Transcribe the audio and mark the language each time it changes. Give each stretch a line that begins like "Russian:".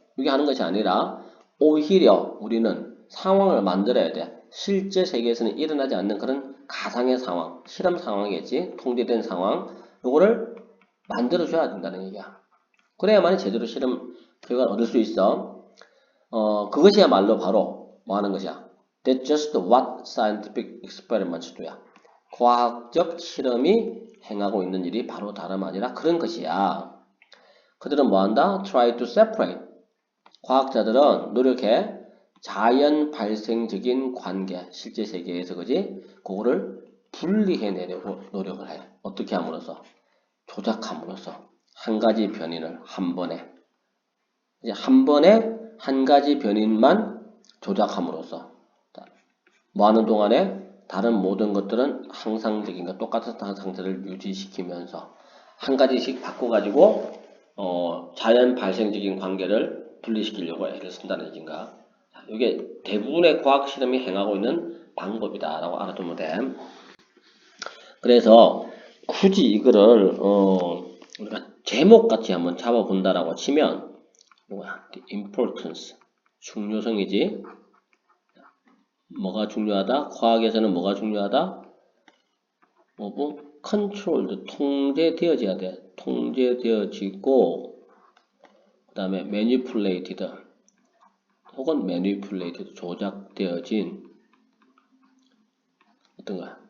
Korean: 이게 하는 것이 아니라 오히려 우리는 상황을 만들어야 돼. 실제 세계에서는 일어나지 않는 그런 가상의 상황, 실험 상황이겠지? 통제된 상황. 요거를 만들어줘야 된다는 얘기야. 그래야만이 제대로 실험 결과를 얻을 수 있어. 그것이야말로 바로 뭐 하는 것이야?
English: That's just what scientific experiments do야.
Korean: 과학적 실험이 행하고 있는 일이 바로 다름 아니라 그런 것이야. 그들은 뭐한다?
English: Try to separate.
Korean: 과학자들은 노력해 자연 발생적인 관계, 실제 세계에서 그지? 그거를 분리해내려고 노력을 해. 어떻게 함으로써? 조작함으로써 한 가지 변인을 한 번에 이제 한 번에 한 가지 변인만 조작함으로써 뭐 하는 동안에 다른 모든 것들은 항상적인 것 똑같은 상태를 유지시키면서 한 가지씩 바꿔가지고 자연 발생적인 관계를 분리시키려고 애를 쓴다는 얘기인가. 이게 대부분의 과학 실험이 행하고 있는 방법이다라고 알아두면 돼. 그래서 굳이 이거를 우리가 제목같이 한번 잡아본다라고 치면 뭐야?
English: The importance
Korean: 중요성이지. 뭐가 중요하다? 과학에서는 뭐가 중요하다?
English: of controlled
Korean: 통제되어져야 돼. 통제되어지고 그 다음에 manipulated 혹은 manipulated 조작되어진 어떤 거야?